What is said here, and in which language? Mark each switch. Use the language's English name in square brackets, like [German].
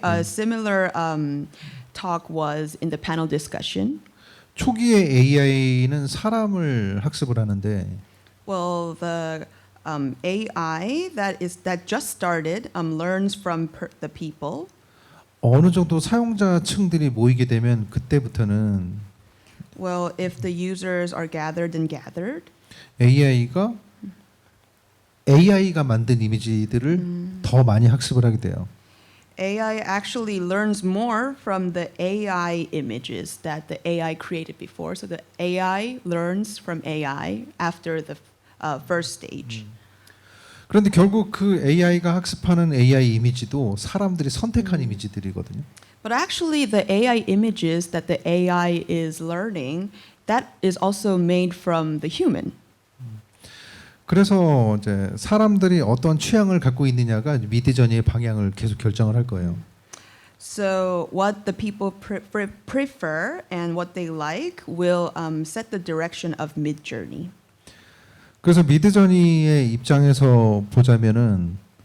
[English] A similar talk was in the panel discussion. [Korean] 초기에 AI는 사람을 학습을 하는데 [English] Well, the AI that just started learns from the people. [Korean] 어느 정도 사용자층들이 모이게 되면 그때부터는 [English] Well, if the users are gathered, [Korean] AI가 만든 이미지들을 더 많이 학습을 하게 돼요. [English] AI actually learns more from the AI images that the AI created before. So the AI learns from AI after the first stage. [Korean] 그런데 결국 그 AI가 학습하는 AI 이미지도 사람들이 선택한 이미지들이거든요. [English] But actually, the AI images that the AI is learning, that is also made from the human. [Korean] 그래서 이제 사람들이 어떤 취향을 갖고 있느냐가 미드저니의 방향을 계속 결정을 할 거예요. [English] So what the people prefer and what they like will set the direction of Midjourney. [Korean] 그래서 미드저니의 입장에서 보자면은